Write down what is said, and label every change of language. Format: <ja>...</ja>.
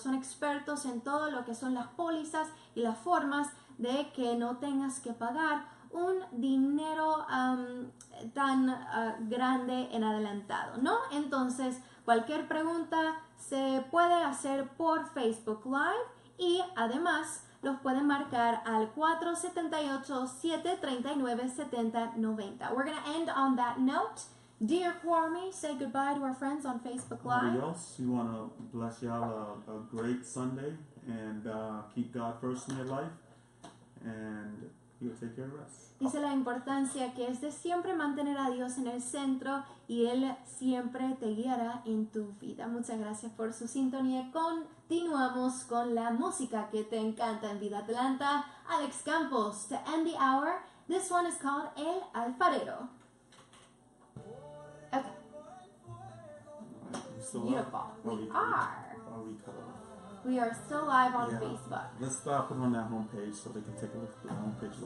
<es>Son expertos en todo lo que son las pólizas y las formas de que no tengas que pagar un dinero tan grande en adelantado, ¿no? Entonces, cualquier pregunta se puede hacer por Facebook Live, y además los pueden marcar al 478-739-7090.</es> <en>We're going to end on that note. Dear Kwame, say goodbye to our friends on Facebook Live. Anybody else? You want to bless y'all a great Sunday and keep God first in your life, and He'll take care of us.</en> <es>Dice la importancia que es de siempre mantener a Dios en el centro, y Él siempre te guiará en tu vida. Muchas gracias por su sintonía. Continuamos con la música que te encanta en Vida Atlanta.</es> <en>Alex Campos, to end the hour. This one is called El Alfarero. Okay. Beautiful. We are. We are still live on Facebook. Let's put it on that homepage so they can take a look at the homepage.</en>